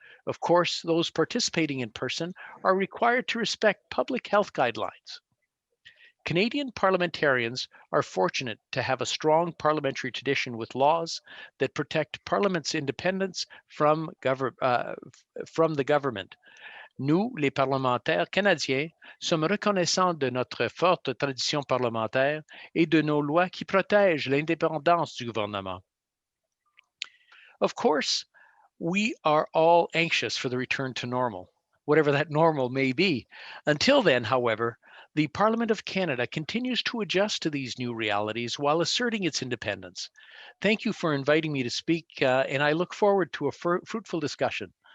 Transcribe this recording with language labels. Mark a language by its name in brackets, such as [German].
[English] Of course, those participating in person are required to respect public health guidelines. Canadian parliamentarians are fortunate to have a strong parliamentary tradition with laws that protect Parliament's independence from the government. [French] Nous, les parlementaires canadiens, sommes reconnaissants de notre forte tradition parlementaire et de nos lois qui protègent l'indépendance du gouvernement. [English] Of course, we are all anxious for the return to normal, whatever that normal may be. Until then, however, the Parliament of Canada continues to adjust to these new realities while asserting its independence. Thank you for inviting me to speak, and I look forward to a fruitful discussion.